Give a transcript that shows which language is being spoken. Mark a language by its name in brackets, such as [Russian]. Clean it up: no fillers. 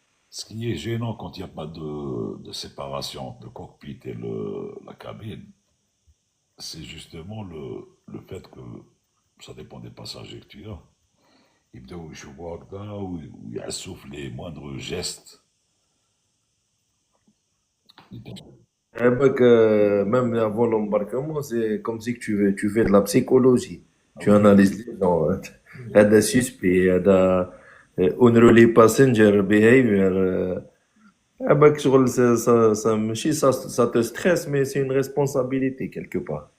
[French] ce qui est gênant quand il n'y a pas de séparation entre le cockpit et la cabine, c'est justement le fait que ça dépend des passagers que tu as. [Arabic] يبداو يشوفوا هكذا ويعسوا في [French] les moindres gestes. Avec, même avant l'embarquement, c'est comme si que tu fais de la psychologie. Tu analyses les gens. هذا suspect, هذا [English] unruly passenger behavior. [French] Avec [Arabic] شغل ماشي [French] ça te stresse, mais c'est une responsabilité quelque part.